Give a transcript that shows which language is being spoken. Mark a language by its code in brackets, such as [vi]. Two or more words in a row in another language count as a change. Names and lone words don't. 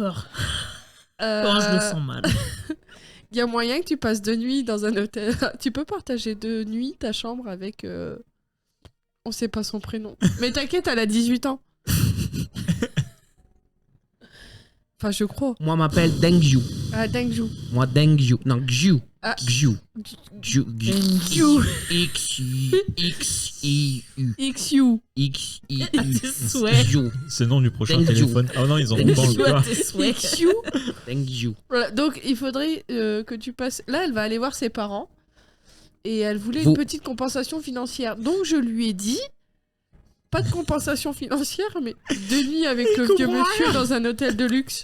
[fr] encore? Quand je le sens mal. Il y a moyen que tu passes 2 nuits dans un hôtel. Tu peux partager 2 nuits ta chambre avec... On sait pas son prénom. Mais t'inquiète, elle a 18 ans. Enfin, je crois. Moi, m'appelle Deng Xiu. Ah, Dengju. Moi, Deng Xiu. Non, Xiu. Ah. Xiu. Xiu. Xiu. X-I-U. XU. X-I-U. À tes souhaits. Xiu. C'est le nom du prochain Deng Xiu. téléphone. Ah non, ils en ont pas Tu as encore. tes souhaits. XU. Deng Xiu. Voilà, donc il faudrait que tu passes... Là, elle va aller voir ses parents. Et elle voulait Vous- une petite compensation financière. Donc je lui ai dit... Pas de compensation financière, mais 2 nuits avec le vieux monsieur dans un hôtel de luxe.